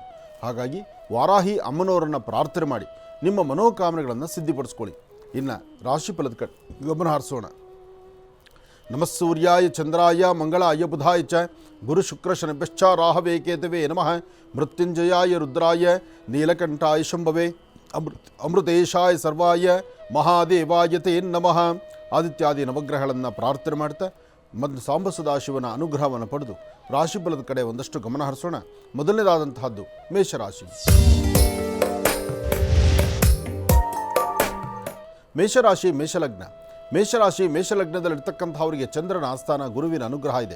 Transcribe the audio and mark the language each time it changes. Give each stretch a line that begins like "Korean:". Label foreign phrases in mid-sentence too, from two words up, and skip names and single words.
Kannada: ಹಾಗಾಗಿ ವಾರಾಹಿ ಅಮ್ಮನವರನ್ನು ಪ್ರಾರ್ಥನೆ ಮಾಡಿ ನಿಮ್ಮ ಮನೋಕಾಮನೆಗಳನ್ನು ಸಿದ್ಧಿಪಡಿಸ್ಕೊಳ್ಳಿ. ಇನ್ನು ರಾಶಿಫಲದ ಕಡೆ ಗಮನ ಹರಿಸೋಣ.
Sanskrit: ನಮಃ ಸೂರ್ಯಾಯ ಚಂದ್ರಾಯ ಮಂಗಳಾಯ ಬುಧಾಯ ಚ ಗುರು ಶುಕ್ರ ಶನಿಭ್ಯಶ್ಚ ರಾಹವೇ ಕೇತವೇ ನಮಃ. ಮೃತ್ಯುಂಜಯಾಯ ರುದ್ರಾಯ ನೀಲಕಂಠಾಯ ಶಂಭವೇ ಅಮೃತೇಶಾಯ ಸರ್ವಾಯ ಮಹಾದೇವಾಯ ತೇ ನಮಃ.
Kannada: ಆದಿತ್ಯಾದಿ ನವಗ್ರಹಗಳನ್ನು ಪ್ರಾರ್ಥನೆ ಮಾಡ್ತಾ ಮತ್ತು ಸಾಂಬ ಸದಾಶಿವನ ಅನುಗ್ರಹವನ್ನು ಪಡೆದು ರಾಶಿಫಲದ ಕಡೆ ಒಂದಷ್ಟು ಗಮನ ಹರಿಸೋಣ. ಮೊದಲನೇದಾದಂತಹದ್ದು ಮೇಷರಾಶಿ. ಮೇಷರಾಶಿ ಮೇಷಲಗ್ನ. ಮೇಷಲಗ್ನದಲ್ಲಿರ್ತಕ್ಕಂಥವರಿಗೆ ಚಂದ್ರನ ಆಸ್ಥಾನ, ಗುರುವಿನ ಅನುಗ್ರಹ ಇದೆ.